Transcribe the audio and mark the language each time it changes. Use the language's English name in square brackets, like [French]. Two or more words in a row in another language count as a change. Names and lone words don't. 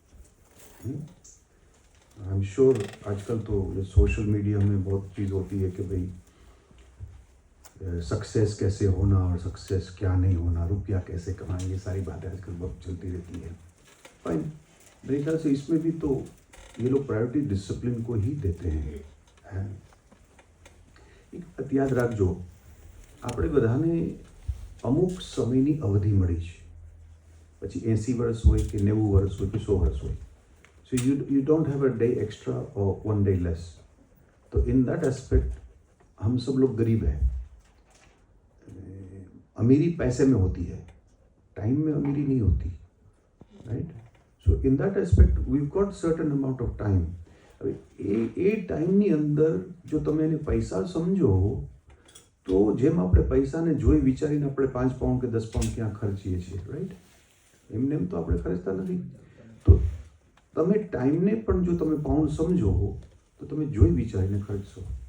[English] I am sure [Hindi] आजकल तो [English] social media [Hindi] में बहुत चीज़ होती है कि भाई सक्सेस कैसे होना और सक्सेस क्या नहीं होना, रुपया कैसे कमाएं, ये सारी बातें आजकल बहुत चलती रहती है. फाइन, मेरे ख्याल से इसमें भी तो ये लोग [English] priority discipline [Hindi] को ही देते हैं. [Gujarati] એક યાદ રાખજો, આપણે બધાને અમુક સમયની અવધિ મળી છે, પછી 80 વર્ષ હોય કે 90 વર્ષ હોય કે 100 વર્ષ હોય. [English] So you don't have a day extra or one day less. [Hindi] तो [English] in that aspect [Hindi] हम सब लोग गरीब हैं. अमीरी पैसे में होती है, टाइम में अमीरी नहीं होती, राइट. [English] So in that aspect we got certain amount of time. [Gujarati] એ ટાઈમની અંદર જો તમે એને પૈસા સમજો, તો જેમ આપણે પૈસાને જોઈ વિચારીને આપણે 5 પાઉન્ડ કે 10 પાઉન્ડ ક્યાં ખર્ચીએ છીએ, રાઈટ. એમને એમ તો આપણે ખર્ચતા નથી. તો તમે ટાઈમને પણ જો તમે પાઉન્ડ સમજો તો તમે જોઈ વિચારીને ખર્ચશો.